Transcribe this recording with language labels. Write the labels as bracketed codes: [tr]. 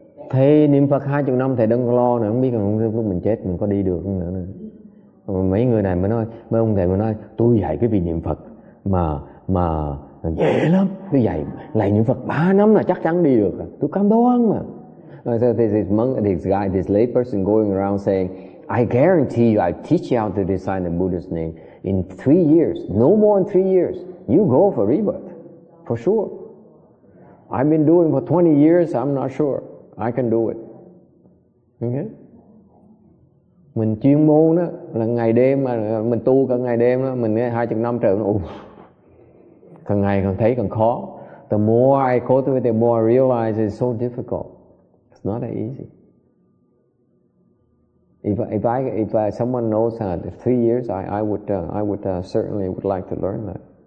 [vi] Thầy niệm Phật 20 năm thầy đừng lo nữa, không biết lúc mình chết mình có đi được không nữa. Mấy người này mới nói, mấy ông thầy mới nói tôi dạy cái vị niệm Phật mà dễ lắm, tôi dạy lại niệm Phật 3 năm là chắc chắn đi được. Tôi cam đoan mà. [en] So there's this monk, this lay person going around saying, I guarantee you, I teach you how to recite the Buddha's name. In 3 years, no more than 3 years, you go for rebirth, for sure. I've been doing for 20 years, I'm not sure. I can do it. Okay? [vi] Mình chuyên môn đó là ngày đêm, mà mình tu cả ngày đêm đó, mình 20 năm trời, càng ngày càng thấy càng khó. [en] The more I cultivate, the more I realize it's so difficult. It's not that easy. If someone knows 3 years, I would certainly would like to learn that.